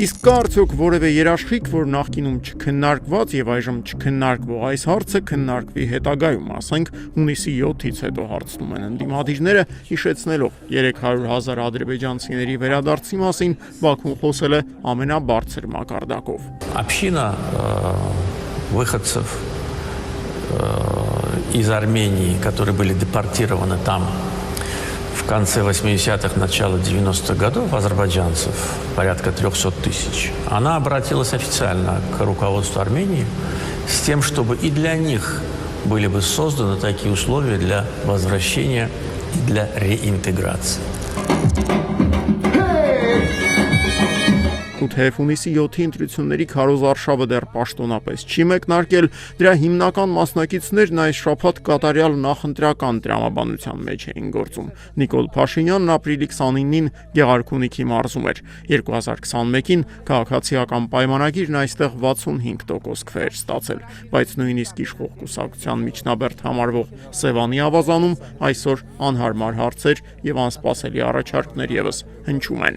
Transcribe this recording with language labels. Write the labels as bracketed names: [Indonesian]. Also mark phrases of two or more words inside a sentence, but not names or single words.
[Armenian] Իսկ կա արդյոք որևէ երաշխիք, որ նախկինում չքննարկված եւ այժմ չքննարկվող այս հարցը քննարկվի հետագայում, ասենք հունիսի 7-ից հետո հարցնում են ընդդիմադիրները, հիշեցնելով 300,000 ադրբեջանցիների վերադարձի մասին Բաքուն խոսել է ամենաբարձր մակարդակով։ [Russian] Община выходцев из Армении, которые были депортированы там в конце 80-х, начало 90-х годов, азербайджанцев, порядка 300 тысяч, она обратилась официально к руководству Армении с тем, чтобы и для них были бы созданы такие условия для возвращения и для реинтеграции. [Armenian] Թեև հունիսի 7-ի ընտրությունների քարոզարշավը դեռ պաշտոնապես չի մեկնարկել, դրա հիմնական մասնակիցներն այս շաբաթ կատարյալ նախընտրական տրամաբանության մեջ էին գործում։ Նիկոլ Փաշինյանն ապրիլի 29-ին Գեղարքունիքի մարզում էր։ 2021-ին քաղաքացիական պայմանագիրն այստեղ 65% քվեեր ստացել, բայց նույնիսկ իշխող կուսակցության միջնաբերդ համարվող Սևանի ավազանում այսօր անհարմար հարցեր եւ անսպասելի առաջարկներ եւս հնչում են։